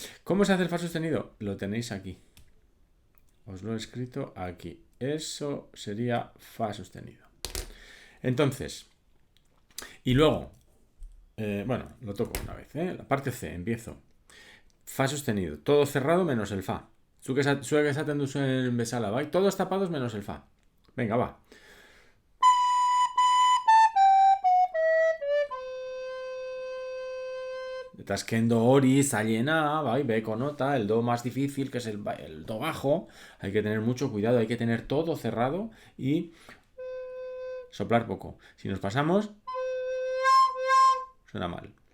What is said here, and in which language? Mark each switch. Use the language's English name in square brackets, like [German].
[Spanish] ¿Cómo se hace el fa sostenido? Lo tenéis aquí. Os lo he escrito aquí. Eso sería fa sostenido. Entonces, y luego, lo toco una vez, ¿eh? La parte C, empiezo. Fa sostenido, todo cerrado menos el fa. [Basque] Zuek esaten duzuen bezala, bai? [Spanish] Todos tapados menos el fa. Venga, va. [Basque] Eta azken do hori zailena, bai? Beko nota, [Spanish] el do más difícil, que es el do bajo. Hay que tener mucho cuidado, hay que tener todo cerrado y soplar poco. Si nos pasamos, suena mal.